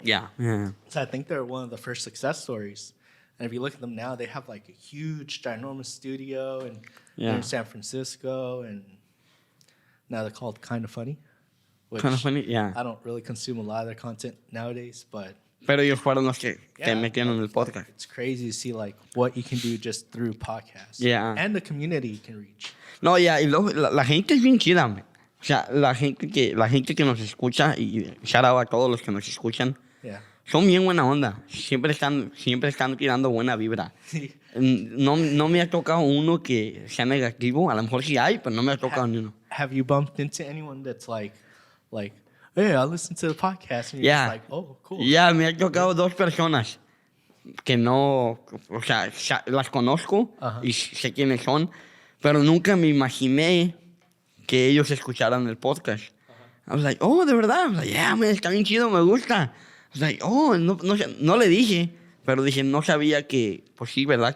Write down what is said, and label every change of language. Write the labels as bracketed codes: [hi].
[en] Yeah. Yeah. So I think they're one of the first success stories. And if you look at them now, they have like a huge, ginormous studio, and they're in San Francisco, and now they're called Kind of Funny. Kind of funny, yeah. I don't really consume a lot of their content nowadays, but [es] Pero ellos fueron los que metieron en el podcast. [en] it's crazy to see like what you can do just through podcasts. Yeah. And the community you can reach. [es] No, ya, y luego la gente es bien chida, man. O sea, la gente que nos escucha, y shout out a todos los que nos escuchan, [en] Yeah. [es] son bien buena onda. Siempre están tirando buena vibra. No me ha tocado uno que sea negativo. A lo mejor sí hay, pero no me ha tocado ni uno. [en] Have you bumped into anyone that's like, hey, I listened to the podcast, and you're just like, oh, cool. [es] Ya, me ha tocado dos personas que no, o sea, las conozco y sé quiénes son, pero nunca me imaginé que ellos escucharan el podcast. [en] I was like, oh, [es] ¿de verdad? [en] I was like, yeah, man, [es] está bien chido, me gusta. [en] I was like, oh, [es] no le dije, pero dije, no sabía que, pues sí, ¿verdad?